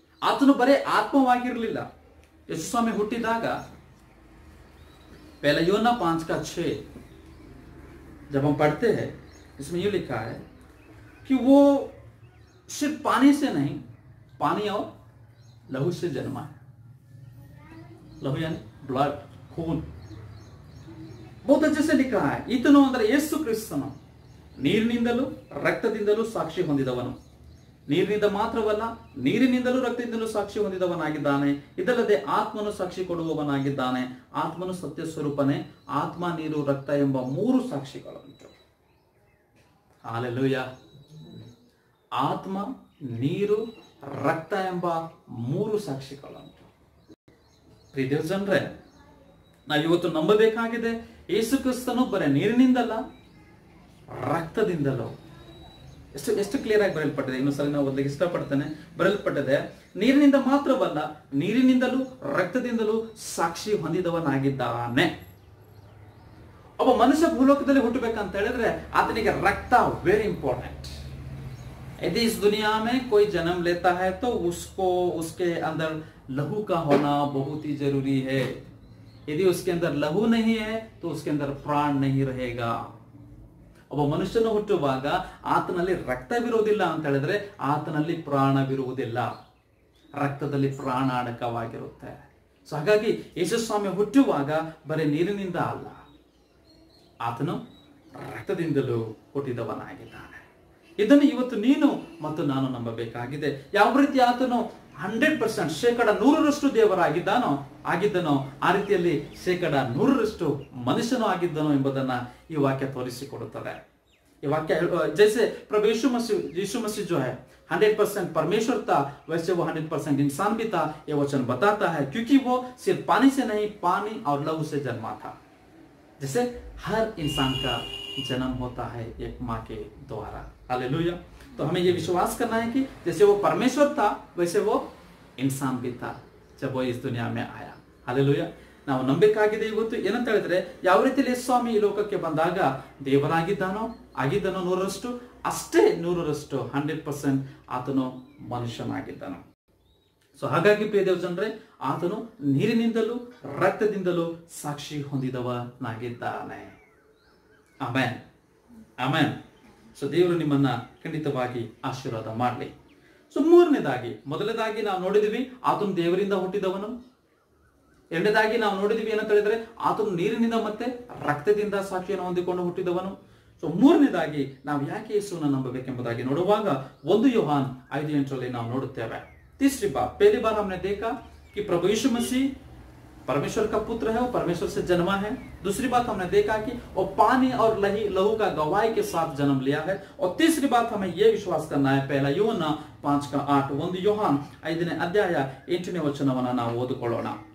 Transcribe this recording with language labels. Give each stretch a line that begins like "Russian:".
Kannada: ಆತನು ಬರೇ ಆತ್ಮವಾಗಿರಲಿಲ್ಲ. ಯೇಸು ಸ್ವಾಮಿ ಹುಟ್ಟಿದಾಗ
Hindi: पहला यूहन्ना 5:6 जब हम पढ़ते हैं इसमें ये लिखा है कि वो सिर्फ पानी से नहीं, पानी और लहू से जन्मा है। लहू यानी ब्लड, खून। बहुत अच्छे से लिखा है,
Kannada: ಈತನು ಅಂದ್ರೆ ಯೇಸು ಕ್ರಿಸ್ತನು ನೀರಿನಿಂದಲೂ ರಕ್ತದಿಂದಲೂ ಸಾಕ್ಷಿ ಹೊಂದಿದವನು. ನೀರಿನಿಂದ ಮಾತ್ರವಲ್ಲ, ನೀರಿನಿಂದಲೂ ರಕ್ತದಿಂದಲೂ ಸಾಕ್ಷಿ ಹೊಂದಿದವನಾಗಿದ್ದಾನೆ. ಇದಲ್ಲದೆ ಆತ್ಮನು ಸಾಕ್ಷಿ ಕೊಡುವವನಾಗಿದ್ದಾನೆ. ಆತ್ಮನು ಸತ್ಯ ಸ್ವರೂಪನೇ. ಆತ್ಮ, ನೀರು, ರಕ್ತ ಎಂಬ 3 ಸಾಕ್ಷಿಗಳುಂಟು. ಹಾಲೆಲೂಯಾ. ಆತ್ಮ, ನೀರು, ರಕ್ತ ಎಂಬ 3 ಸಾಕ್ಷಿಗಳುಂಟು. ಪ್ರಿಯ ದೇವಜನರೇ, ನಾವು ಇವತ್ತು ನಂಬಬೇಕಾಗಿದೆ, ಯೇಸು ಕ್ರಿಸ್ತನು ಬರೀ ನೀರಿನಿಂದಲ್ಲ, ರಕ್ತದಿಂದಲೂ. ಎಷ್ಟು ಕ್ಲಿಯರ್ ಆಗಿ ಬರೆಯಲ್ಪಟ್ಟಿದೆ. ಇನ್ನೊಂದ್ಸಲ ನಾವು ಓದಲಿಕ್ಕೆ ಇಷ್ಟಪಡ್ತೇನೆ. ಬರೆಯಲ್ಪಟ್ಟಿದೆ, ನೀರಿನಿಂದ ಮಾತ್ರವಲ್ಲ, ನೀರಿನಿಂದಲೂ ರಕ್ತದಿಂದಲೂ ಸಾಕ್ಷಿ ಹೊಂದಿದವನಾಗಿದ್ದಾನೆ. ಒಬ್ಬ ಮನುಷ್ಯ ಭೂಲೋಕದಲ್ಲಿ ಹುಟ್ಟಬೇಕಂತ ಹೇಳಿದ್ರೆ ಆತನಿಗೆ ರಕ್ತ
English: Very important.
Hindi: यदि इस दुनिया में कोई जन्म लेता है तो उसको उसके अंदर लहू का होना बहुत ही जरूरी है. यदि उसके अंदर लहू नहीं है तो उसके अंदर प्राण नहीं रहेगा.
Kannada: ಒಬ್ಬ ಮನುಷ್ಯನು ಹುಟ್ಟುವಾಗ ಆತನಲ್ಲಿ ರಕ್ತವಿರುವುದಿಲ್ಲ ಅಂತ ಹೇಳಿದ್ರೆ ಆತನಲ್ಲಿ ಪ್ರಾಣವಿರುವುದಿಲ್ಲ. ರಕ್ತದಲ್ಲಿ ಪ್ರಾಣ ಅಡಕವಾಗಿರುತ್ತೆ. ಸೊ ಹಾಗಾಗಿ ಯೇಸು ಸ್ವಾಮಿ ಹುಟ್ಟುವಾಗ ಬರೀ ನೀರಿನಿಂದ ಅಲ್ಲ, ಆತನು ರಕ್ತದಿಂದಲೂ ಹುಟ್ಟಿದವನಾಗಿದ್ದಾನೆ. ಇದನ್ನು ಇವತ್ತು ನೀನು ಮತ್ತು ನಾನು ನಂಬಬೇಕಾಗಿದೆ. ಯಾವ ರೀತಿ ಆತನು 100% 100% ದೇವರಾಗಿದ್ದಾನೋ ಆಗಿದ್ದನೋ ಆ ರೀತಿಯಲ್ಲಿ 100% ಮನುಷ್ಯನೂ ಆಗಿದ್ದನೋ ಎಂಬುದನ್ನ ಈ ವಾಕ್ಯ ತೋರಿಸಿಕೊಡುತ್ತದೆ.
Hindi: ये वाक्य जैसे प्रभु यीशु मसीह जो है 100% परमेश्वर था, वैसे वो 100% इंसान भी था. ये वचन बताता है क्योंकि वो सिर्फ पानी से नहीं, पानी और लहू से जन्मा था. जैसे हर इंसान का जन्म होता है एक माँ के द्वारा. हालेलुया. तो हमें ये विश्वास करना है कि जैसे वो परमेश्वर था वैसे वो इंसान भी था जब वो इस दुनिया में आया. हालेलुया.
Kannada: ನಾವು ನಂಬಬೇಕಾಗಿದೆ ಇವತ್ತು ಏನಂತ ಹೇಳಿದ್ರೆ, ಯಾವ ರೀತಿಯಲ್ಲಿ ಸ್ವಾಮಿ ಈ ಲೋಕಕ್ಕೆ ಬಂದಾಗ ದೇವರಾಗಿದ್ದಾನೋ ಆಗಿದ್ದನೋ 100%, ಅಷ್ಟೇ 100% 100% ಆತನು ಮನುಷ್ಯನಾಗಿದ್ದನು. ಸೊ ಹಾಗಾಗಿ ಪ್ರಿಯ ದೇವಜನರೇ, ಆತನು ನೀರಿನಿಂದಲೂ ರಕ್ತದಿಂದಲೂ ಸಾಕ್ಷಿ ಹೊಂದಿದವನಾಗಿದ್ದಾನೆ. Amen, amen. ಸೊ ದೇವರು ನಿಮ್ಮನ್ನ ಖಂಡಿತವಾಗಿ ಆಶೀರ್ವಾದ ಮಾಡಲಿ. ಸೊ ಮೊದಲನೇದಾಗಿ ನಾವು ನೋಡಿದ್ವಿ ಆತನು ದೇವರಿಂದ ಹುಟ್ಟಿದವನು. ಎರಡನೇದಾಗಿ ನಾವು ನೋಡಿದ್ವಿ ಏನಂತ ಹೇಳಿದ್ರೆ ಆತನು ನೀರಿನಿಂದ ಮತ್ತೆ ರಕ್ತದಿಂದ ಸಾಕ್ಷಿಯನ್ನು ಹೊಂದಿಕೊಂಡು ಹುಟ್ಟಿದವನು. ಸೊ ಮೂರನೇದಾಗಿ ನಾವು ಯಾಕೆ ಯೇಸುವನ್ನು ನಂಬಬೇಕೆಂಬುದಾಗಿ ನೋಡುವಾಗ 1 ಯೋಹಾನ್ 5:8 ನಾವು ನೋಡುತ್ತೇವೆ.
Hindi: तीसरी बात, पहली बार हमने देखा कि प्रभु यीशु मसीह परमेश्वर का पुत्र है, वो परमेश्वर से जन्मा है. दूसरी बात हमने देखा कि वो पानी और लहू का गवाही के साथ जन्म लिया है. और तीसरी बात हमें यह विश्वास करना है, पहला
Kannada: ಯೂಹನ್ನ 5:8, 1 ಯೋಹಾನ್ 5ನೇ ಅಧ್ಯಾಯ 8ನೇ ವಚನವನ್ನ ನಾವು ಓದಿಕೊಳ್ಳೋಣ.